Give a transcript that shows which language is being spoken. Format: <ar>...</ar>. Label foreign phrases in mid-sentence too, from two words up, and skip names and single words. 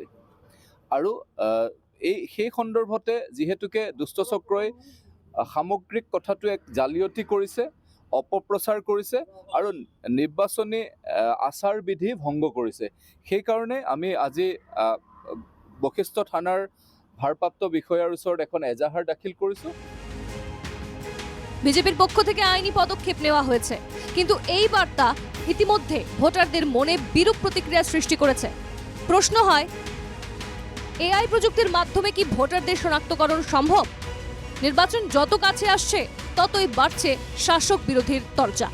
<as>আৰু সেই সন্দৰ্ভতে যিহেতুকে দুষ্টচক্ৰই সামগ্ৰিক কথাটো এক জালিয়াতি কৰিছে, অপপ্ৰচাৰ কৰিছে আৰু নিৰ্বাচনী আচাৰ বিধি ভংগ কৰিছে, সেইকাৰণে আমি আজি বশিষ্ঠ থানাৰ ভাৰপ্ৰাপ্ত বিষয়াৰ ওচৰত এখন এজাহাৰ দাখিল কৰিছোঁ।</as> <bn>বিজেপির পক্ষ থেকে আইনি পদক্ষেপ নেওয়া হয়েছে, কিন্তু এই বার্তা ইতিমধ্যে ভোটারদের মনে বিরূপ প্রতিক্রিয়া সৃষ্টি করেছে। প্রশ্ন হয়, AI প্রযুক্তির মাধ্যমে কি ভোটারদের শনাক্তকরণ সম্ভব? নির্বাচন যত কাছে আসছে ততই বাড়ছে শাসক বিরোধীর তরজা।</bn>